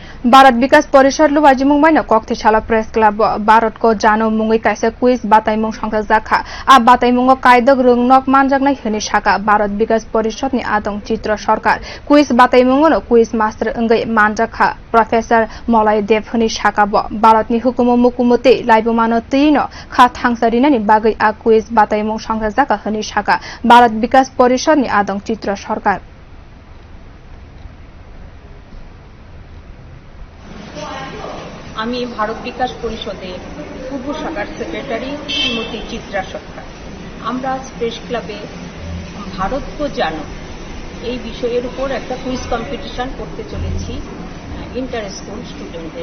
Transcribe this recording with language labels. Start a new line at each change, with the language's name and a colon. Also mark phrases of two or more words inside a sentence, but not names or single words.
Kok Borok: भारत विकास परिषद लुवाजी मुंबईनो कक्तिशाला प्रेस क्लब भारत को जानो मुंगई काइसे क्विज बाताइमुंग संख्या जाखा आ बाताइमुंग कायदक रुंगनक मानजागनाय होनि साका भारत विकास परिषद नि आदं चित्र सरकार क्विज बाताइमुंगनो
English: quiz master
Kok Borok: अंगै मानजाखा प्रोफेसर मलय देव होनि साका भारत नि हुकुम मुकुमते लाइबुमानो तिनो खा थांसारिनानि बागै आ क्विज बाताइमुंग संख्या जाखा होनि साका भारत विकास परिषद नि आदं चित्र सरकार
Bangla: আমি ভারত বিকাশ পরিষদের পূর্ব শাখার সেক্রেটারি শ্রীমতী চিত্রা সরকার। আমরা প্রেস ক্লাবে ভারত কো জানো এই বিষয়ের উপর একটা
English: quiz competition
Bangla: করতে চলেছি
English: inter school students.